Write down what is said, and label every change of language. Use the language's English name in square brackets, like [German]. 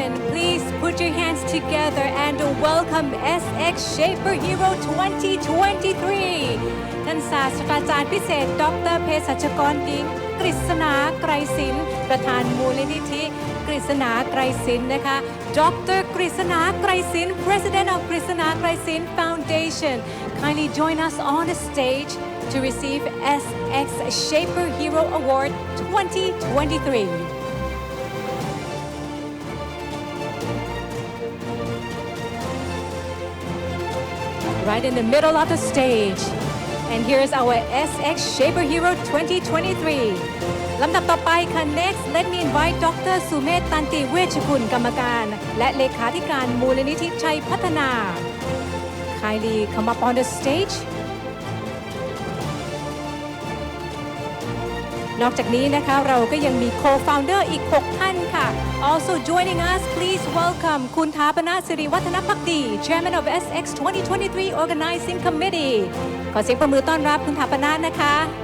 [English] Please put your hands together and welcome SX Shaper Hero 2023 ท่านศาสตราจารย์พิเศษดร. [Thai] เภสัชกรหญิงกฤษณาไกรศิลป์ประธานมูลนิธิกฤษณาไกรศิลป์นะคะ Dr. [English] กฤษณาไกรศิลป์ President of กฤษณาไกรศิลป์ Foundation kindly join us on the stage to receive SX Shaper Hero Award 2023. Right in the middle of the stage. And here's our SX Shaper Hero 2023 [Thai] ลำดับต่อไปค่ะ [English] Next let me invite Dr. สุเมธ ตันติเวชกุลกรรมการและเลขาธิการมูลนิธิชัยพัฒนา Kindly come up on the stage [Thai] นอกจากนี้นะคะเราก็ยังมี co-founder อีก 6 ท่านค่ะ [English] Also joining us please welcome คุณถาปนะสิริวัฒนภักดี Chairman of SX 2023 Organizing Committee [Thai] ขอเสียงปรบมือต้อนรับคุณถาปนะนะคะ